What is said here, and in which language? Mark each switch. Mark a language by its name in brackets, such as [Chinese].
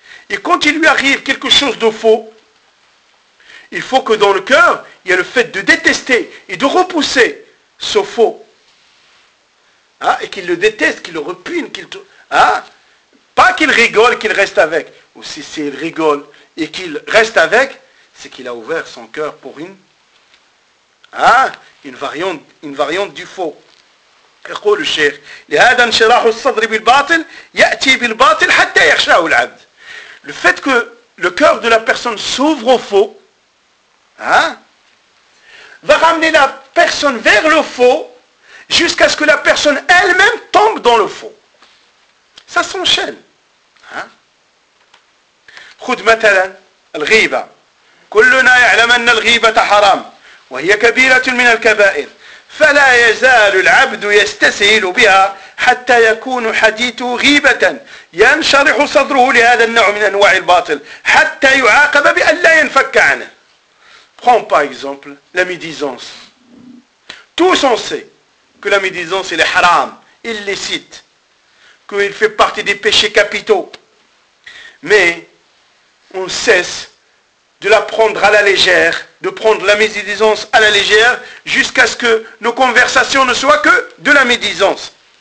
[French] Et quand il lui arrive quelque chose de faux, il faut que dans le cœur, il y ait le fait de détester et de repousser ce faux. Hein? Et qu'il le déteste, qu'il le repugne, qu'il... Hein? Pas qu'il rigole, qu'il reste avec. Ou si c'est rigole et qu'il reste avec, c'est qu'il a ouvert son cœur pour une... Hein? Une variante du faux. [Arabic] يقول الشيخ لهذا انشراح الصدر بالباطل يأتي بالباطل حتى يخشى العبد. [French] Le fait que le cœur de la personne s'ouvre au faux, hein, va ramener la personne vers le faux jusqu'à ce que la personne elle-même tombe dans le faux. Ça s'enchaîne. [Arabic] خذ مثلا الغيبة. كلنا يعلم أن الغيبة حرام وهي كبيرة من الكبائر. فلا يزال العبد يستسهل بها حتى يكون حديثه غيبة ينشرح صدره لهذا النوع من أنواع الباطل حتى يعاقب بأن لا ينفك عنه. [French] Prends par exemple la médisance. Tous on sait que la médisance est haram, illicite, qu'il fait partie des péchés capitaux. Mais on cesse de la prendre à la légère, de prendre la médisance à la légère, jusqu'à ce que nos conversations ne soient que de la médisance.